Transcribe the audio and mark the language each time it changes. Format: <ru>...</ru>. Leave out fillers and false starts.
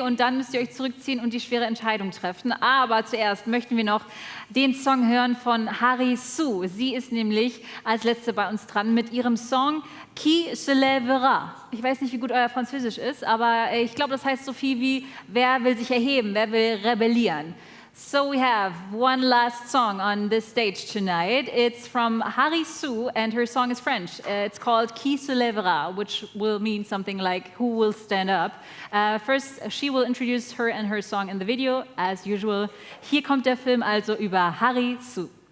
<de>Und dann müsst ihr euch zurückziehen und die schwere Entscheidung treffen. Aber zuerst möchten wir noch den Song hören von Hari Su. Sie ist nämlich als Letzte bei uns dran mit ihrem Song Qui se lèvera. Ich weiß nicht, wie gut euer Französisch ist, aber ich glaube, das heißt so viel wie, wer will sich erheben, wer will rebellieren.</de> <en>So we have one last song on this stage tonight. It's from Hari Su and her song is French. It's called Qui se lèvera, which will mean something like who will stand up. First, she will introduce her and her song in the video, as usual.</en> <de>Hier kommt der Film also über Hari Su.</de>